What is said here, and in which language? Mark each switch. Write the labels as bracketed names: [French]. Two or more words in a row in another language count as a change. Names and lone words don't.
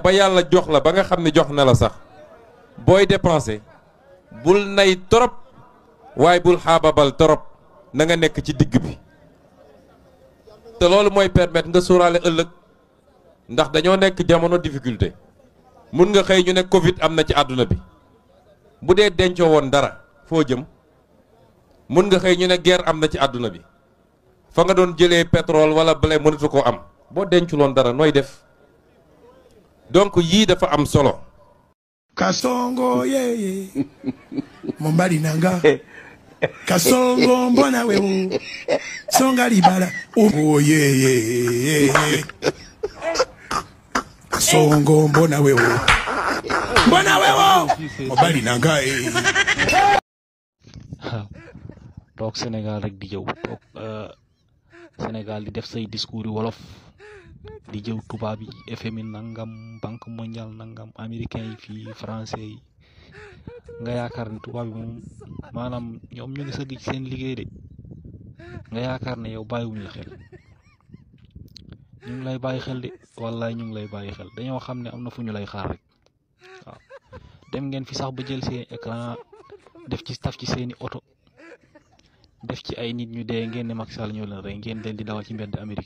[Wolof] ba yàlla jox la ba nga xam ne jox na la sax booy dépenser bul nay torop waaye bul xaababal torop na nga nekk ci digg bi te loolu mooy permettre nga sóoraale ëllëg ndax dañoo nekk jamono difficulté mun nga xëy ñu ne Covid am na ci àdduna bi bu dee dencoo woon dara foo jëm mun nga xëy ñu ne guerre am na ci àdduna bi fa nga doon jëlee pétrole wala blé mënatu koo am boo denculoon dara nooy def donc yii dafa am solo. [Lingala] Kasongo yeye mombali nanga Kasongo mbona wewe songa libala oh yeye Kasongo mbona wewe mombali nanga [Wolof] toog Sénégal rek di jëw toog Sénégal di def say discours yi wolof di jëw tubaab yi FMI nangam [French] banque mondiale [Wolof] nangam américain yi fii français yi nga yaakaar ne tubaab yi moom maanaam ñoom ñu ngi sëgg ci seen liggéey de nga yaakaar ne yow bàyyiwuñ la xel ñu ngi lay bàyyi xel de wallaay ñu ngi lay bàyyi xel dañoo xam ne am na fu ñu lay xaar rek waaw dem ngeen fi sax ba jël seen écran def ci taf ci seeni oto def ci ay nit ñu dee ngeen ne Macky Sall ñoo leen rey ngeen del di dawal ci mbedd